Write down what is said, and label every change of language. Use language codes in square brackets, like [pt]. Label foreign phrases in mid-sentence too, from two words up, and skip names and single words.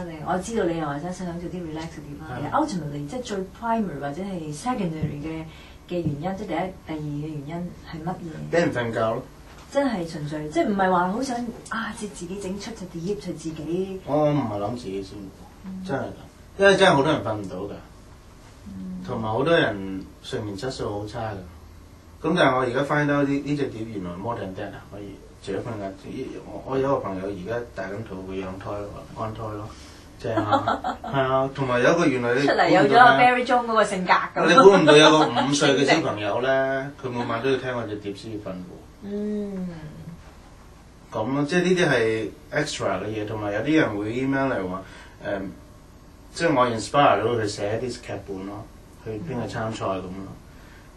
[yue] 我知道你又或者想做啲 relax 嘅碟啦。Ultimately 即係最 primary 或者係 secondary 嘅原因，即係第一、第二嘅原因係乜嘢？俾人瞓覺咯。真係純粹，即係唔係話好想自己整出隻碟就自己。我唔係諗自己先，真係㗎，因為真係好多人瞓唔到㗎，同埋好多人睡眠質素好差㗎。咁但係我而家 [en] find out [yue] 呢隻碟原來 [en] more than that [yue] 啊，可以除咗瞓覺，我有一個朋友而家大緊肚會養胎咯，安胎咯，正啊，係啊，同埋有一個原來你出嚟有咗 Barry John 嗰個性格咁。你估唔到有個5歲嘅小朋友咧，佢每晚都要聽我隻碟先要瞓喎。咁咯，即係呢啲係 extra 嘅嘢，同埋有啲人會 email 嚟話即係我 inspire 到佢寫一啲劇本咯，去邊個參賽咁咯。